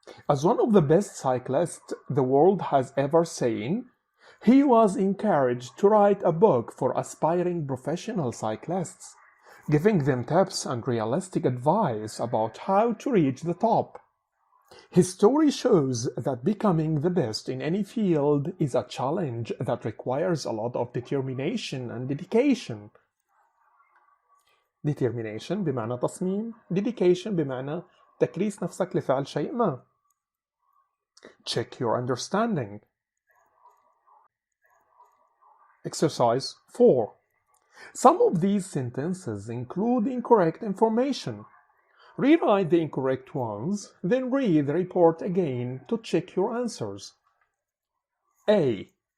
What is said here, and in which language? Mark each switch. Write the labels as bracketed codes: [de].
[en] As one of the best cyclists the world has ever seen, he was encouraged to write a book for aspiring professional cyclists, giving them tips and realistic advice about how to reach the top. His story shows that becoming the best in any field is a challenge that requires a lot of determination and dedication. [ar] Determination بمعنى تصميم، dedication بمعنى تكريس نفسك لفعل شيء ما. [en] Check your understanding. Exercise 4. Some of these sentences include incorrect information. Rewrite the incorrect ones, then read the report again to check your answers. A.